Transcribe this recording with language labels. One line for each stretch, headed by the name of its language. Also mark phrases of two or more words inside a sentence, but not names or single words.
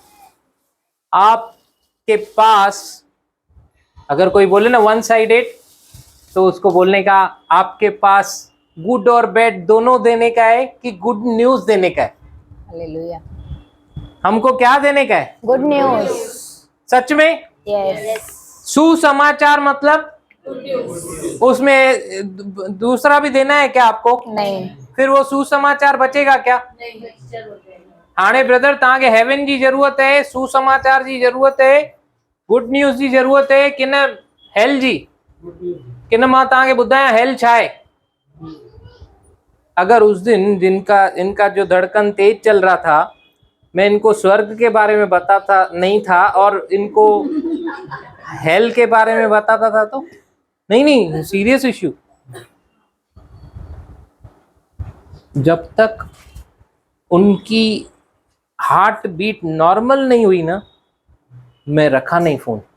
Hindi: आपके पास अगर कोई बोले ना
English: one sided,
Hindi: तो उसको बोलने का आपके पास गुड और बैड दोनों देने का है कि
English: good news
Hindi: देने का है? हालेलुया। हमको क्या देने का है?
English: good news.
Hindi: सच में यस, सुसमाचार मतलब उसमें दूसरा भी देना है क्या आपको? नहीं। फिर वो सुसमाचार बचेगा क्या?
Sindhi: हाणे ब्रदर तव्हांखे हेवन जी जरूरत है, सुसमाचार जी जरूरत है,
English: good news
Sindhi: जी जरूरत है कि न हेल जी? कि न मां तव्हांखे ॿुधायां हेल छा आहे?
Hindi: अगर उस दिन इनका जो धड़कन तेज चल रहा था, मैं इनको स्वर्ग के बारे में बताता नहीं था और इनको हेल के बारे में बताता था, तो नहीं,
English: serious issue.
Hindi: जब तक उनकी
English: heart beat
Hindi: नॉर्मल नहीं हुई ना, मैं रखा नहीं फोन।